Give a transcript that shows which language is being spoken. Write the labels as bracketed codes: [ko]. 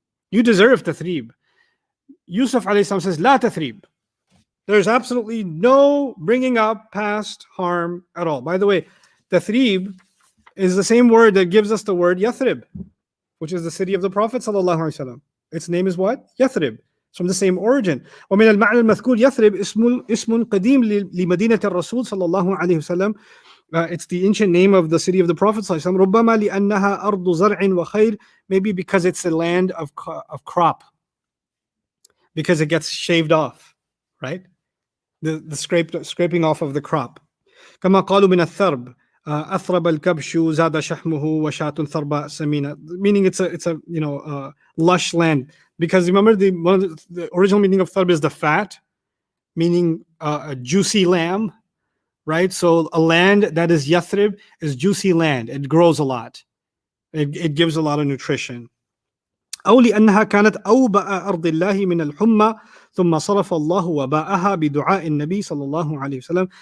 [en] You deserve tathrib. Yusuf alayhi salam says, La tathrib. There's absolutely no bringing up past harm at all. By the way, tathrib is the same word that gives us the word Yathrib, which is the city of the Prophet sallallahu alaihi wasallam. Its name is what? Yathrib. It's from the same origin. [ar] ومن المعنى المذكور يثرب اسم قديم لمدينة الرسول صلى الله عليه وسلم. [en] It's the ancient name of the city of the Prophet [ar] صلى الله عليه وسلم. ربما لأنها أرض زرع وخير. [en] Maybe because it's a land of crop. Because it gets shaved off, right? The scraping off of the crop. [ar] كما قالوا من الثرب. أثرب الكبش زاد شحمه وشاة ثرباء سمينة. [en] Meaning it's a lush land. Because remember the original meaning of tharb is the fat, meaning a juicy lamb, right? So a land that is Yathrib is juicy land. It grows a lot. It gives a lot of nutrition. [ar] أو لأنها كانت أوبأ أرض الله من الحمى ثم صرف الله وباءها بدعاء النبي صلى الله عليه وسلم.